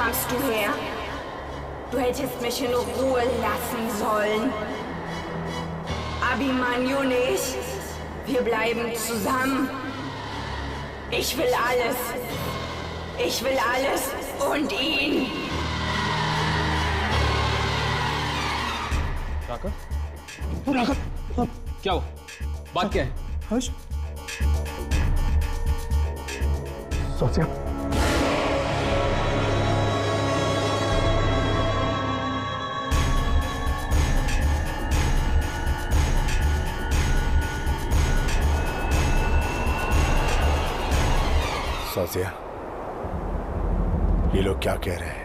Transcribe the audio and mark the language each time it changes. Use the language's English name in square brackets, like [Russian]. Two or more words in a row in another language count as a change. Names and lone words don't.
[German] du her? Du hättest mich in Ruhe lassen sollen. Abhimanyu nicht. Wir bleiben zusammen. Ich will alles. Ich will alles und ihn. [Hindi] राका? क्या हुआ? बात क्या है? हर्ष? सोचिया। सोचिया, ये लोग क्या कह रहे हैं?